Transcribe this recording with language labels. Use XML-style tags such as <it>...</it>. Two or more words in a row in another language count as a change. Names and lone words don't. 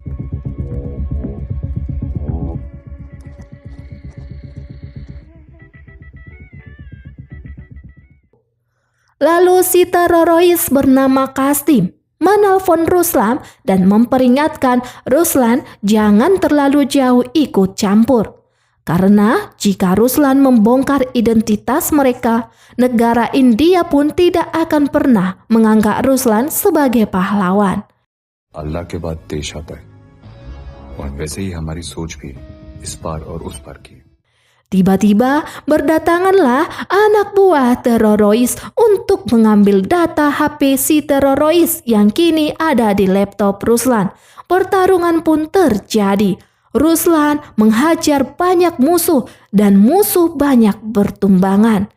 <id>Lalu si teroris bernama Kasdim menelpon Ruslan dan memperingatkan Ruslan jangan terlalu jauh ikut campur. Karena jika Ruslan membongkar identitas mereka, negara India pun tidak akan pernah menganggap Ruslan sebagai pahlawan.</id> <hi>अल्लाह के बाद देश आता है और वैसे ही हमारी सोच भी इस पार और उस पार की.</hi> <id>Tiba-tiba berdatanganlah anak buah teroris untuk mengambil data HP si teroris yang kini ada di laptop Ruslan. Pertarungan pun terjadi. Ruslan menghajar banyak musuh dan musuh banyak bertumbangan.</id>